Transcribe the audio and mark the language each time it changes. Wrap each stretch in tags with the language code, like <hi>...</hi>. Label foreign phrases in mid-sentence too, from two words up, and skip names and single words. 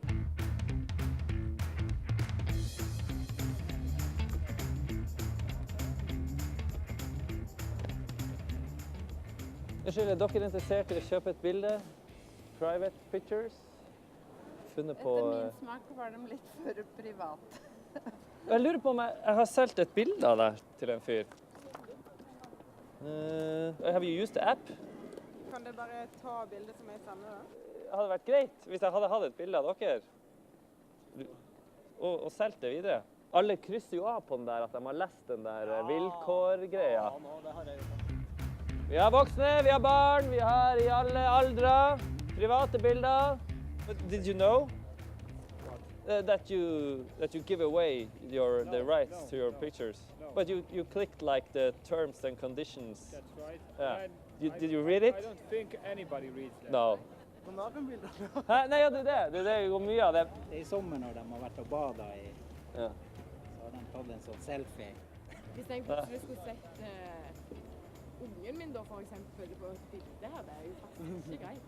<no>Unnskyld, er dere interessert i å kjøpe et bilde?</no> <en>Private pictures?</en> <no>Funnet på... Etter min smak var de litt for privat. Jeg lurer på om jeg har solgt et bilde av deg til en fyr.</no> <en>Have you used the app?</en> <no>Kan det bare ta bildet som jeg sender da? Det hadde vært greit hvis jeg hadde hatt et bilde av dere. Og solgt det videre. Alle krysser jo av på den der at de har lest den der vilkårgreia. Ja, det har jeg gjort. Vi har voksne, vi har barn, vi har i alle aldre private bilder.</no> <en>But did you know that you give away the rights to your pictures? No. But you clicked like the terms and conditions. That's right. Yeah. And Did you read it? I don't think anybody reads that. No.</en> <no>På nakenbilder. Hæ? Nei, ja, det er det. Det går mye av det. Det er i sommer når de har vært og badet i, Ja. så har de tatt en sånn selfie. Hvis jeg plutselig skulle sett ungen min da for eksempel på et bilde her, det er jo faktisk ikke greit.</no>